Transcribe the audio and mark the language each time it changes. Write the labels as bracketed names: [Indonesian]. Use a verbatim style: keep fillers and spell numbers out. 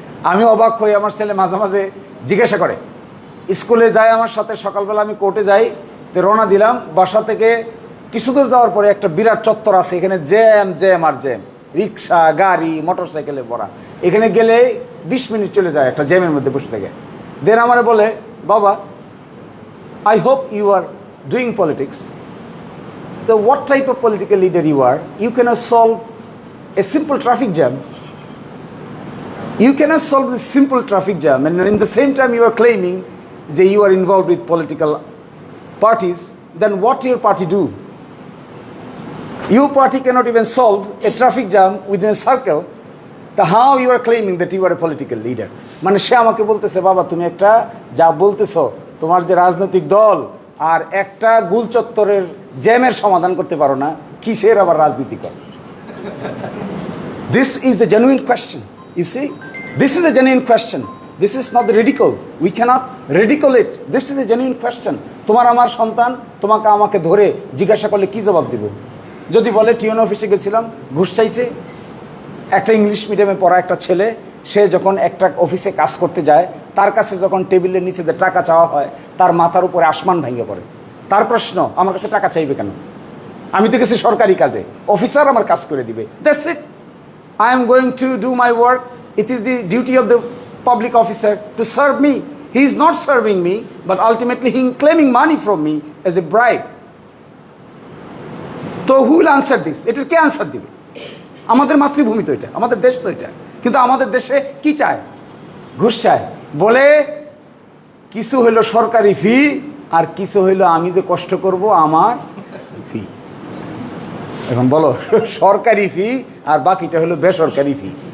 [Bangla] আমি অবাক হই, আমার ছেলে মাঝে মাঝে জিজ্ঞাসা করে, স্কুলে যায় আমার সাথে, সকালবেলা আমি কোর্টে যাই, তো রওনা দিলাম, বাসা থেকে কিছু দূর যাওয়ার পরে একটা বিরাট চত্বর আছে, এখানে জ্যাম জ্যাম আর জ্যাম, রিক্সা গাড়ি মোটর সাইকেলে ভরা। এখানে গেলে বিশ মিনিট চলে যায় একটা জ্যামের মধ্যে বসে থেকে। দেন আমারে বলে, বাবা [English] I hope you are doing politics, তো what type of political leader you are, you can solve a simple traffic jam, you cannot solve this simple traffic jam, and in the same time you are claiming that you are involved with political parties. Then what your party do? Your party cannot even solve a traffic jam within a circle, [Bangla] তা [English] How you are claiming that you are a political leader? [Bangla] মানে সে আমাকে বলতেছে, বাবা তুমি একটা যা বলতেছো, তোমার যে রাজনৈতিক দল আর একটা গুল চত্বরের জ্যামের সমাধান করতে পারো না, কিসের আবার রাজনীতি কর? [English] This is the genuine question. You see, this is the genuine question. This is not the ridicule. We cannot ridicule it. This is the genuine question. [Bangla] তোমার আমার সন্তান তোমাকে আমাকে ধরে জিজ্ঞাসা করলে কি জবাব দিব? যদি বলে টিউন অফিসে গেছিলাম, ঘুষ চাইছে। একটা ইংলিশ মিডিয়ামে পড়া একটা ছেলে, সে যখন একটা অফিসে কাজ করতে যায়, তার কাছে যখন টেবিলের নিচে টাকা চাওয়া হয়, তার মাথার উপরে আসমান ভেঙে পড়ে। তার প্রশ্ন, আমার কাছে টাকা চাইবে কেন? আমি তো গেছি সরকারি কাজে, অফিসার আমার কাজ করে দিবে। [English] That's it. I am going to do my work. It is the duty of the public officer to serve me. He is not serving me, but ultimately he is claiming money from me as a bribe. So who will answer this? It will [Bangla] K [English] answer [Bangla] দিবে? আমাদের মাতৃভূমি তো এটা, আমাদের দেশ তো এটা। কিন্তু আমাদের দেশে কি চায়? ঘুষ চায়। বলে কিছু হইল সরকারি ফি, আর কিছু হইল আমি যে কষ্ট করব আমার ফি। এখন বলো, সরকারি ফি আর বাকিটা হলো বেসরকারি ফি।